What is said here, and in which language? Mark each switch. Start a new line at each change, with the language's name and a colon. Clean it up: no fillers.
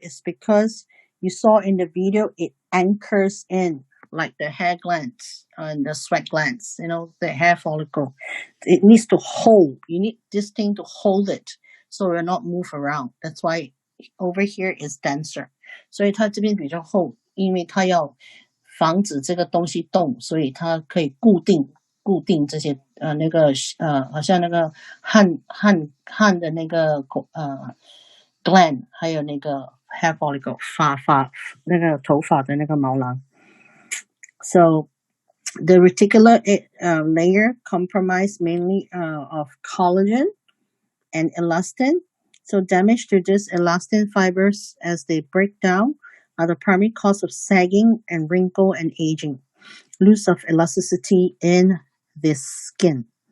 English: Is because you saw in the video it anchors in like the hair glands and the sweat glands, the hair follicle. It needs to hold. You need this thing to hold it so it will not move around. That's why over here is denser.
Chinese: 所以它这边比较厚，因为它要防止这个东西动，所以它可以固定这些好像那个汗的那个gland， 还有那个 hair follicle 那个头发的那个毛囊。
English: So the reticular layer comprised mainly of collagen and elastin. So damage to these elastin fibers as they break down are the primary cause of sagging and wrinkle and aging, loss of elasticity in the skin.